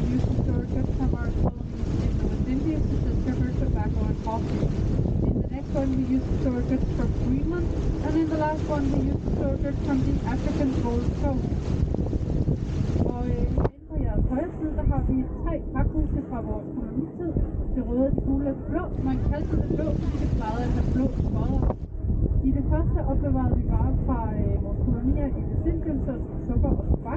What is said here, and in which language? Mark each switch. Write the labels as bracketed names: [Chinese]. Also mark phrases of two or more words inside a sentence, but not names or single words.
[English] used to store goods from our colonies in the West Indies, such as sugar, tobacco, and coffee. In the next one, we used to store goods from Greenland, and in the last one, we used to store goods from the African Gold Coast. [Danish] Og inde på jeres højre side, der har vi 3 pakhuse fra vores kolonitid. Det røde, det gule og det blå. Man kaldte det blå, fordi det plejede at have blå skodder. I det første opbevarede vi varer fra vores kolonier i Vestindien, så sukker og tobak.